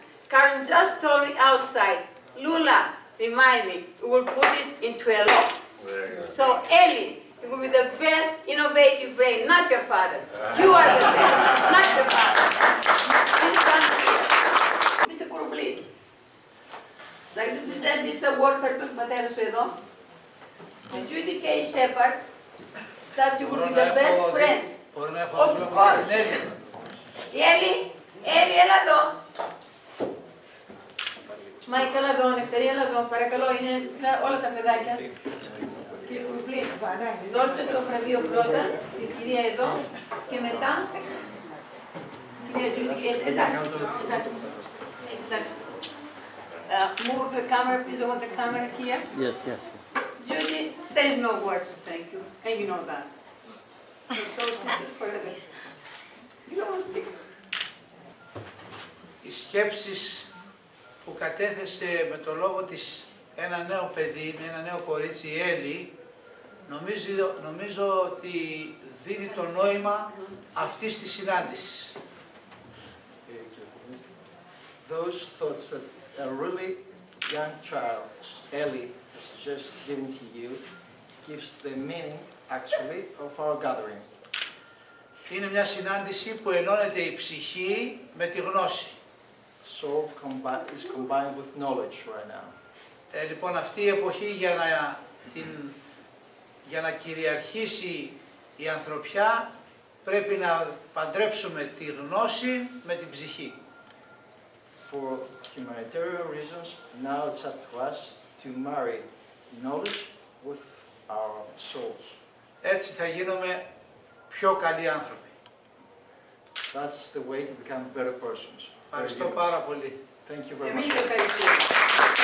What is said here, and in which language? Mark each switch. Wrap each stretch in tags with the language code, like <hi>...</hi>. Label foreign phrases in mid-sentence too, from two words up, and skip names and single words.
<en>Karen just told me outside, Lula, remind me, we will put it into a law. So Eli, you will be the best innovative brain, not your father. You are the best, not your father. Please come here. Mr. Kuru, please. Like to present this award for</en> <el>τον πατέρα σου εδώ.</el> <en>Did you indicate, Shepard, that you will be the best friends? Of course.</en> <el>Έλλη, έλα εδώ. Μάικα, έλα εδώ, Νευτέρη, έλα εδώ. Παρακαλώ, είναι όλα τα παιδάκια. Κύριε Κουρουμπλή, δώστε το βραβείο πρώτα στην κυρία εδώ και μετά. Κυρία Τζούντι, εντάξει.</el> <en>Move the camera, please. I want the camera here. Yes, yes. Judy, there is no words to thank you, and you know that. So sincere forever. You don't want to see.</en> <el>Οι σκέψεις που κατέθεσε με το λόγο της ένα νέο παιδί, ένα νέο κορίτσι, η Έλλη, νομίζω ότι δίνει το νόημα αυτής της συνάντησης.</el> <en>Those thoughts that a really young child, Ellie, has just given to you, gives the meaning, actually, of our gathering.</en> <el>Είναι μια συνάντηση που ενώνεται η ψυχή με τη γνώση.</el> <en>Soul is combined with knowledge right now.</en> <el>Λοιπόν, αυτή η εποχή για να κυριαρχήσει η ανθρωπιά πρέπει να παντρέψουμε τη γνώση με την ψυχή.</el> <en>For humanitarian reasons, now it's up to us to marry knowledge with our souls.</en> <el>Έτσι θα γίνουμε πιο καλοί άνθρωποι.</el> <en>That's the way to become better persons.</en> <el>Ευχαριστώ πάρα πολύ.</el> <en>Thank you very much.</en> <el>Εμείς ευχαριστούμε.</el>